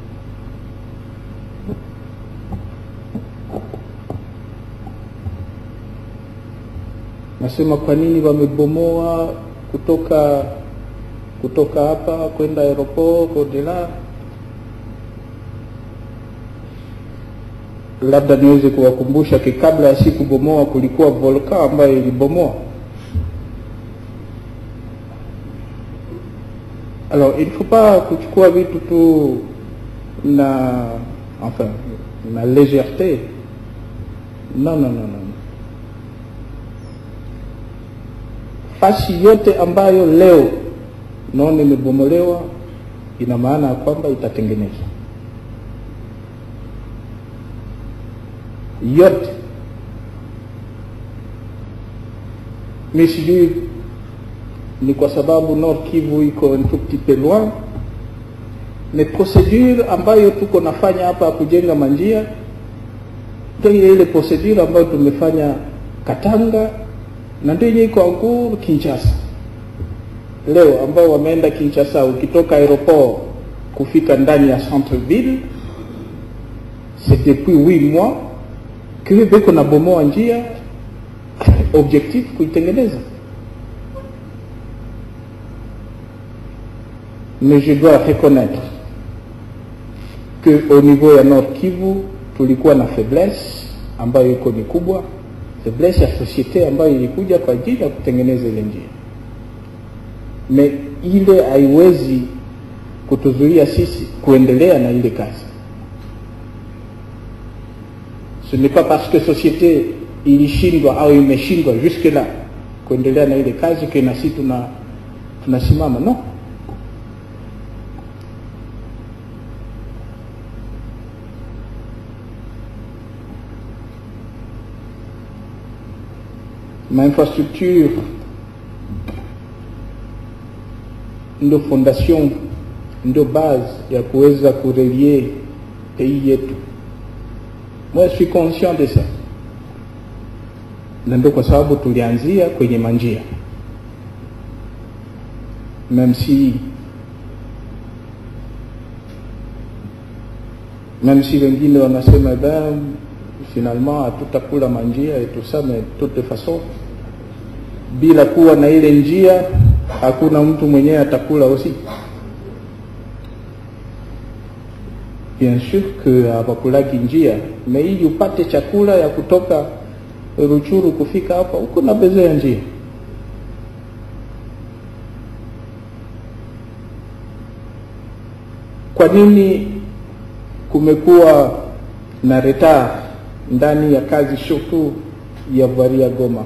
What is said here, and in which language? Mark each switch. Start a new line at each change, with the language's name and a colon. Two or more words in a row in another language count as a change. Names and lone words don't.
Swahili: Nasema kwa nini wamebomoa kutoka hapa kwenda aeroport Odela? Labda niweze kuwakumbusha kabla ya siku bomoa kulikuwa volcano ambayo ilibomoa.
French: Alors il faut pas
Swahili: kuchukua vitu tu na
French: légèreté. Non.
Swahili: Fasi yote ambayo leo naona imebomolewa ina maana kwamba itatengenezwa. Yote. Mimi ni kwa sababu Nord Kivu iko
French: un tout petit peu loin, mais
Swahili: procédure ambayo tuko nafanya hapa kujenga manjia ndio ile procedure ambayo tumefanya Katanga, na ndio iko encore Kinshasa. Leo ambao wameenda Kinshasa, ukitoka aeroport kufika ndani ya
French: centre ville, c'est depuis 8 mois que
Swahili: beko na bomoa njia, objectif kuitengeneza.
French: Mais je dois reconnaître que au niveau
Swahili: ya Nord Kivu tulikuwa na faiblesse ambayo iko ni kubwa, faiblesse ya société ambayo ilikuja kwa ajili ya kutengeneza ile njia. Mais ile haiwezi kutuzuia sisi kuendelea na ile kazi.
French: Ce n'est pas parce que société
Swahili: ilishindwa au imeshindwa
French: jusque là
Swahili: kuendelea na ile kazi
French: que
Swahili: na sisi tunasimama, non. Ma infrastructure ndio fondation, ndio base ya kuweza kurelier pays yetu.
French: Moi je suis conscient de ça.
Swahili: Na ndio kwa sababu tulianzia kwenye manjia.
French: Même si
Swahili: wengine wanasema finalement hatutakula manjia
French: et tout ça, mais de toute façon
Swahili: bila kuwa na ile njia hakuna mtu mwenyewe atakula aussi.
French: Bien sûr que
Swahili: hawakulaki njia, mais ili upate chakula ya kutoka Ruchuru kufika hapa uko na besoin ya njia. Kwa nini kumekuwa na retard ndani ya kazi surtout ya voirie ya Goma?